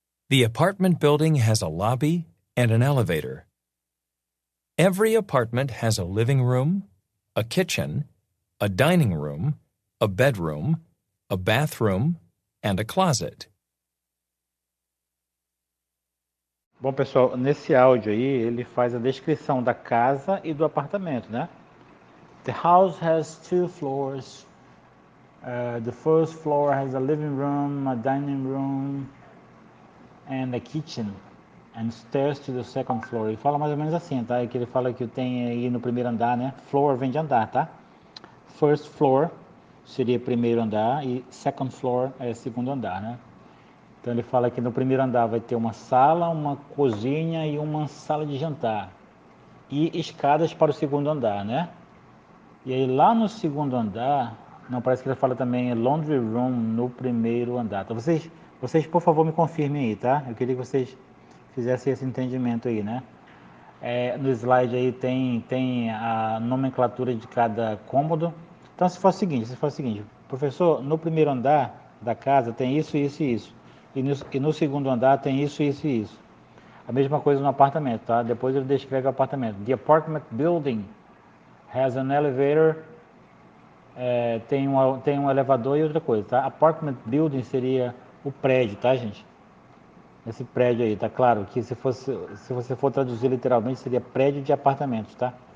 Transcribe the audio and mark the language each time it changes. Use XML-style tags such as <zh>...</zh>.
<en>The apartment building has a lobby and an elevator. Every apartment has a living room, a kitchen, a dining room, a bedroom, a bathroom, and a closet.</en> <pt>Bom pessoal, nesse áudio aí ele faz a descrição da casa e do apartamento, né? The house has 2 floors. The first floor has a living room, a dining room, and a kitchen, and stairs to the second floor. Ele fala mais ou menos assim, tá? É que ele fala que tem aí no primeiro andar, né? Floor vem de andar, tá? First floor seria primeiro andar e second floor é segundo andar, né? Então ele fala que no primeiro andar vai ter uma sala, uma cozinha e uma sala de jantar. E escadas para o segundo andar, né? E aí lá no segundo andar, não, parece que ele fala também laundry room no primeiro andar. Então vocês por favor me confirmem aí, tá? Eu queria que vocês fizessem esse entendimento aí, né? No slide aí tem a nomenclatura de cada cômodo. Então se for o seguinte, professor, no primeiro andar da casa tem isso, isso e isso. E no segundo andar tem isso, isso e isso. A mesma coisa no apartamento, tá? Depois ele descreve o apartamento.</pt> <en>The apartment building has an elevator.</en> <pt>Tem um elevador e outra coisa, tá? Apartment building seria o prédio, tá, gente? Esse prédio aí, tá claro que se você for traduzir literalmente seria prédio de apartamentos, tá?</pt>